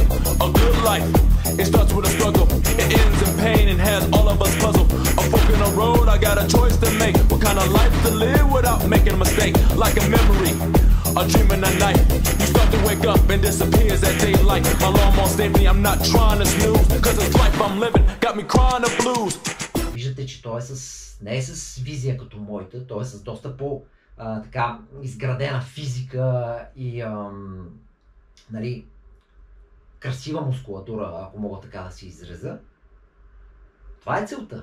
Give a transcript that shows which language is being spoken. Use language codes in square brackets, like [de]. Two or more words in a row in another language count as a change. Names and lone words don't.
[en] A good life, it starts with a struggle. It ends in pain and has all of us puzzled. got a choice to make. What kind of life to live without making a mistake? Like a memory, a dream in the night. You start to wake up and disappears at daylight. My alarm on safety, I'm not trying to snooze. Cause this life I'm living got me crying the blues. [bg] Виждате, че той не е с визия като моята, той е с доста така изградена физика и нали, красива мускулатура, ако мога така да си изразя. Това е целта.